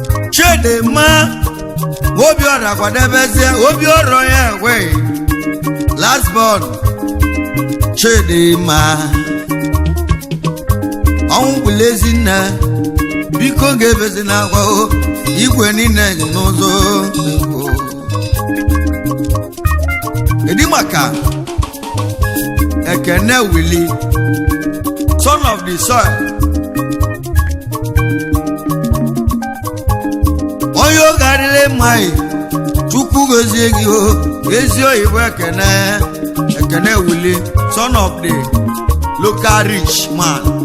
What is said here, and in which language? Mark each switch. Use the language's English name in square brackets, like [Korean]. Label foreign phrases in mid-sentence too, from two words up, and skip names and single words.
[Igbo] Chidimma, Obiora kwadebezie, Obiora onye ekwe. [English] Last born, [Igbo] Chidimma. Ọnwụ gburu Ezinne, biko gebezi na kwa o. Igwe niile dị n'ụzọ. Kedu maka Ekene Willie, [English] son of the soil? [Igbo] Onye oge adịghị mma ị, Chukwu gozie gị o, ezi oyibo Ekene, Ekene Willie, [English] son of the local rich man.